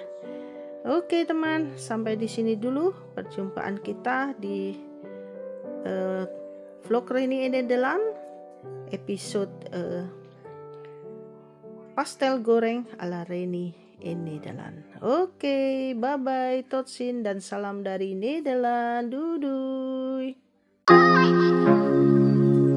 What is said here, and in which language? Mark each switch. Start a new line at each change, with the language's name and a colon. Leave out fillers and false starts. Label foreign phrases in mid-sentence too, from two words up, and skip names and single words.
Indonesian: Oke teman, sampai di sini dulu perjumpaan kita di vlog Reni ini Nederland episode pastel goreng ala Reni ini Nederland. Oke,
English: bye bye,
Dutch: tot ziens
Indonesian: dan salam dari Nederland.
Dutch: Doei doei.